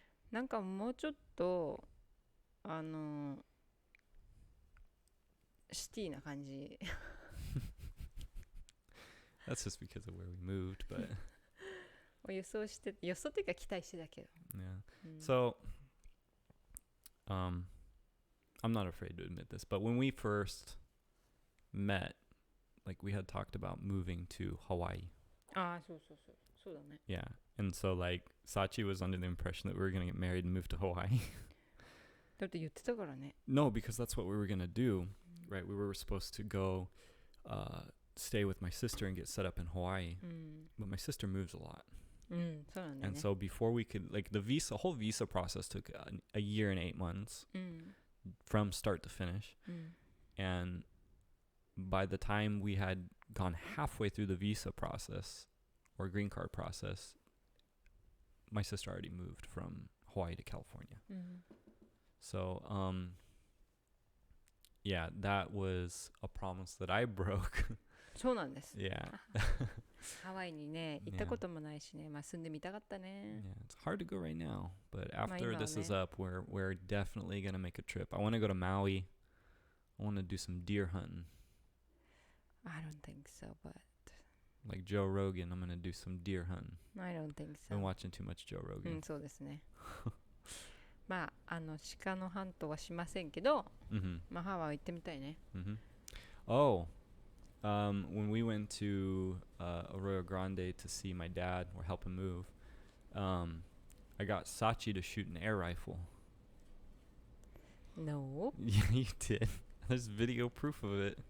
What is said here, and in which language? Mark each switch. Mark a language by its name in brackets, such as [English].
[Japanese] なんかもうちょっとシティな感じ。 [English] That's just because of where we moved, but [Japanese] 予想っていうか期待してたけど。 [English] yeah. So I'm not afraid to admit this, but when we first met, like we had talked about moving to Hawaii. [Japanese] ああ、そうだね。 [English] Yeah. And so like Sachi was under the impression that we were going to get married and move to Hawaii. [Japanese] だって言ってたからね。 [English] No, because that's what we were going to do, right? We were supposed to go stay with my sister and get set up in Hawaii. But my sister moves a lot. [Japanese] そうなんだね。 [English] And so before we could, like the whole visa process took a year and 8 months from start to finish. And by the time we had gone halfway through the visa process or green card process, my sister already moved from Hawaii to California. So, yeah, that was a promise that I broke. [Japanese] そうなんです。 [English] Yeah. [Japanese] ハワイにね、行ったこともないしね、まあ住んでみたかったね。 [English] Yeah, it's hard to go right now, but after [Japanese] 今はね。 [English] this is up, we're definitely gonna make a trip. I want to go to Maui. I want to do some deer hunting. I don't think so, but Like Joe Rogan, I'm gonna do some deer hunting. I don't think so. Been watching too much Joe [Japanese] う [English] Rogan. [Japanese] ん、そうですね。まあ、鹿のハントはしませんけど、 [English] Mm-hmm. [Japanese] まあ、ハワイ行ってみたいね。 [English] Mm-hmm. Oh, when we went to Arroyo Grande to see my dad or help him move, I got Sachi to shoot an air rifle. No, Yeah, you did. There's video proof of it.